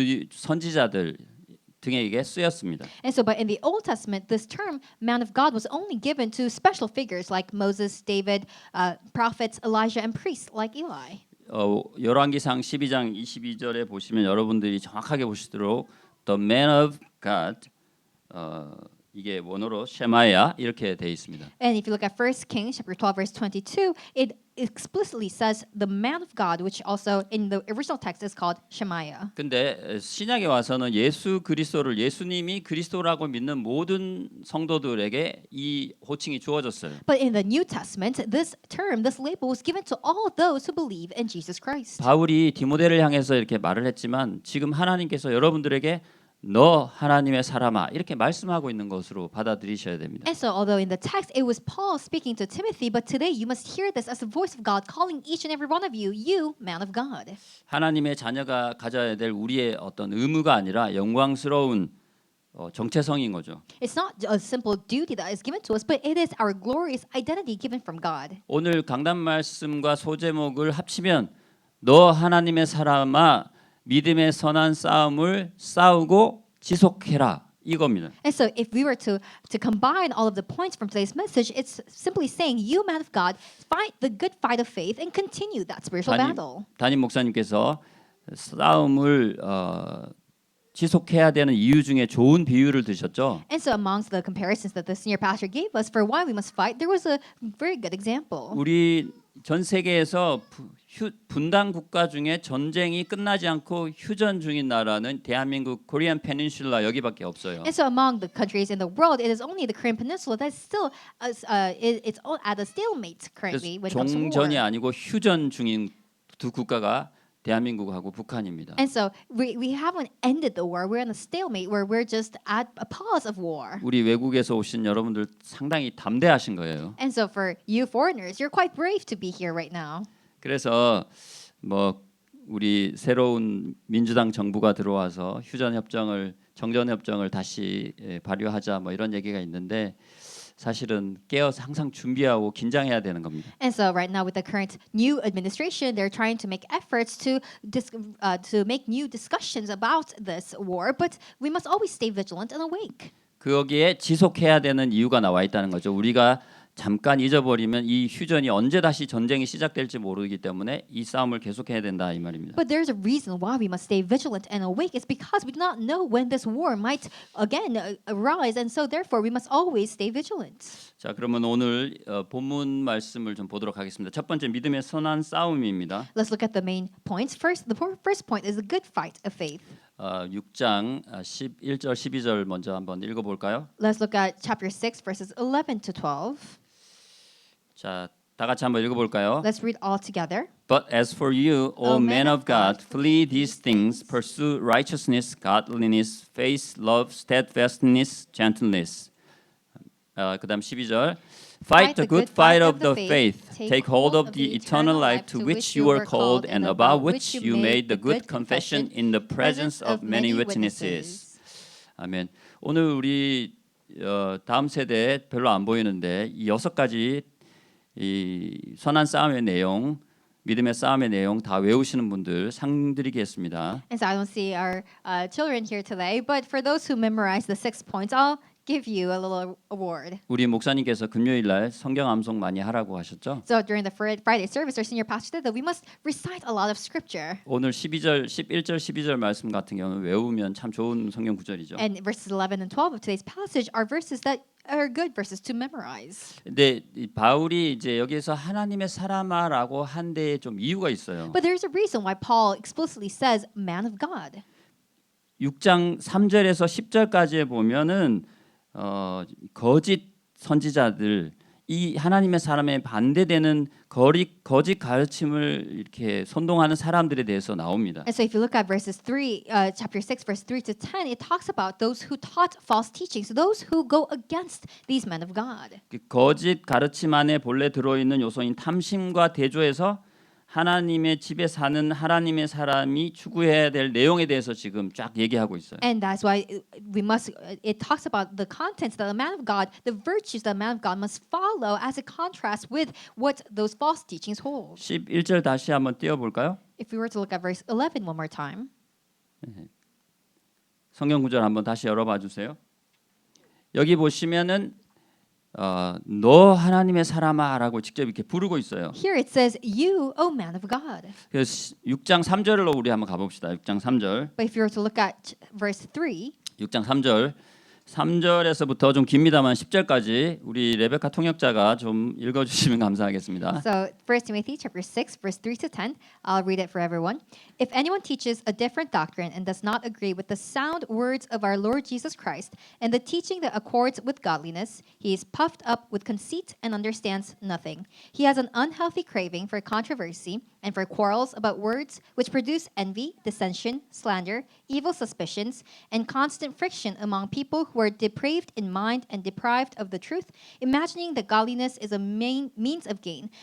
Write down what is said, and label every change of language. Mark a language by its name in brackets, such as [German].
[Korean] 선지자들 등에게 쓰였습니다. [English] And so, but in the Old Testament, this term "man of God" was only given to special figures like Moses, David, prophets, Elijah, and priests like Eli. [Korean] 열왕기상 12장 22절에 보시면 여러분들이 정확하게 보시도록 [English] the man of God [Korean] 이게 원어로 셰마야 이렇게 돼 있습니다. [English] And if you look at 1 Kings chapter 12 verse 22, it explicitly says the man of God, which also in the original text is called Shemaiah. [Korean] 근데 신약에 와서는 예수 그리스도를 예수님이 그리스도라고 믿는 모든 성도들에게 이 호칭이 주어졌어요. [English] But in the New Testament, this term, this label was given to all those who believe in Jesus Christ. [Korean] 바울이 디모데를 향해서 이렇게 말을 했지만 지금 하나님께서 여러분들에게 너 하나님의 사람아 이렇게 말씀하고 있는 것으로 받아들이셔야 됩니다. [English] And so, although in the text it was Paul speaking to Timothy, but today you must hear this as the voice of God calling each and every one of you, you man of God. [Korean] 하나님의 자녀가 가져야 될 우리의 어떤 의무가 아니라 영광스러운 정체성인 거죠. [English] It's not a simple duty that is given to us, but it is our glorious identity given from God. [Korean] 오늘 강단 말씀과 소제목을 합치면 너 하나님의 사람아 믿음의 선한 싸움을 싸우고 지속해라 이겁니다. [English] And so, if we were to combine all of the points from today's message, it's simply saying, "You, man of God, fight the good fight of faith and continue that spiritual battle." [Korean] 담임 목사님께서 싸움을 지속해야 되는 이유 중에 좋은 비유를 드셨죠. [English] And so, amongst the comparisons that the senior pastor gave us for why we must fight, there was a very good example. [Korean] 우리 전 세계에서 분단 국가 중에 전쟁이 끝나지 않고 휴전 중인 나라는 대한민국 코리안 페닌슐라 여기밖에 없어요. [English] And so, among the countries in the world, it is only the Korean Peninsula that's still it's at a stalemate currently when it comes to [Korean] 종전이 [English] war. [Korean] 아니고 휴전 중인 두 국가가 대한민국하고 북한입니다. [English] And so, we haven't ended the war. We're in a stalemate where we're just at a pause of war. [Korean] 우리 외국에서 오신 여러분들 상당히 담대하신 거예요. [English] And so, for you foreigners, you're quite brave to be here right now. [Korean] 그래서 뭐 우리 새로운 민주당 정부가 들어와서 휴전 협정을 정전 협정을 다시 발효하자 뭐 이런 얘기가 있는데 사실은 깨어서 항상 준비하고 긴장해야 되는 겁니다. [English] And so right now with the current new administration, they're trying to make efforts to make new discussions about this war, but we must always stay vigilant and awake. [Korean] 거기에 지속해야 되는 이유가 나와 있다는 거죠. 우리가 잠깐 잊어버리면 이 휴전이 언제 다시 전쟁이 시작될지 모르기 때문에 이 싸움을 계속해야 된다 이 말입니다. [English] But there's a reason why we must stay vigilant and awake. It's because we do not know when this war might again arise, and so therefore we must always stay vigilant. [Korean] 자, 그러면 오늘 본문 말씀을 좀 보도록 하겠습니다. 첫 번째 믿음의 선한 싸움입니다. [English] Let's look at the main points. First, the first point is the good fight of faith. [Korean] 6장 11절 12절 먼저 한번 읽어볼까요? [English] Let's look at chapter 6 verses 11 to 12. [Korean] 자, 다 같이 한번 읽어볼까요? [English] Let's read all together. But as for you, O men of God, flee these things, pursue righteousness, godliness, faith, love, steadfastness, gentleness. [Korean] 그다음 12절. [English] Fight the good fight of the faith. Take hold of the eternal life to which you were called and about which you made the good confession in the presence of many witnesses. [Korean] 아멘. 오늘 우리 다음 세대에 별로 안 보이는데 이 6가지 이 선한 싸움의 내용, 믿음의 싸움의 내용 다 외우시는 분들 상 드리겠습니다. [English] And so I don't see our children here today, but for those who memorize the 6 points, I'll give you a little award. [Korean] 우리 목사님께서 금요일 날 성경 암송 많이 하라고 하셨죠? [English] So during the Friday service, our senior pastor said that we must recite a lot of scripture. [Korean] 오늘 11절 12절 말씀 같은 경우는 외우면 참 좋은 성경 구절이죠. [English] And verses 11 and 12 of today's passage are verses that are good verses to memorize. [Korean] 근데 이 바울이 이제 여기서 하나님의 사람아라고 한 데에 좀 이유가 있어요. [English] But there's a reason why Paul explicitly says man of God. [Korean] 6장 3절에서 10절까지에 보면은 거짓 선지자들 이 하나님의 사람에 반대되는 거짓 가르침을 이렇게 선동하는 사람들에 대해서 나옵니다. [English] And so if you look at verses 3, chapter 6, verse 3 to 10, it talks about those who taught false teachings, those who go against these men of God. [Korean] 거짓 가르침 안에 본래 들어있는 요소인 탐심과 대조해서 하나님의 집에 사는 하나님의 사람이 추구해야 될 내용에 대해서 지금 쫙 얘기하고 있어요. [English] And that's why we must. It talks about the contents that a man of God, the virtues that a man of God must follow, as a contrast with what those false teachings hold. [Korean] 11절 다시 한번 띄워 볼까요? [English] If we were to look at verse 11 one more time, [Korean] 성경 구절 한번 다시 열어봐 주세요. 여기 보시면은 너 하나님의 사람아라고 직접 이렇게 부르고 있어요. [English] here it says, "You, O man of God." [Korean] 그래서 6장 3절로 우리 한번 가봅시다. 6장 3절. [English] But if you were to look at verse 3, [Korean] 6장 3절. 3절에서부터 좀 깁니다만 10절까지 우리 레베카 통역자가 좀 읽어주시면 감사하겠습니다. [English] so 1 Timothy chapter 6, verse 3 to 10, I'll read it for everyone. If anyone teaches a different doctrine and does not agree with the sound words of our Lord Jesus Christ and the teaching that accords with godliness, he is puffed up with conceit and understands nothing. He has an unhealthy craving for controversy and for quarrels about words, which produce envy, dissension, slander, evil suspicions, and constant friction among people who are depraved in mind and deprived of the truth, imagining that godliness is a main means of gain.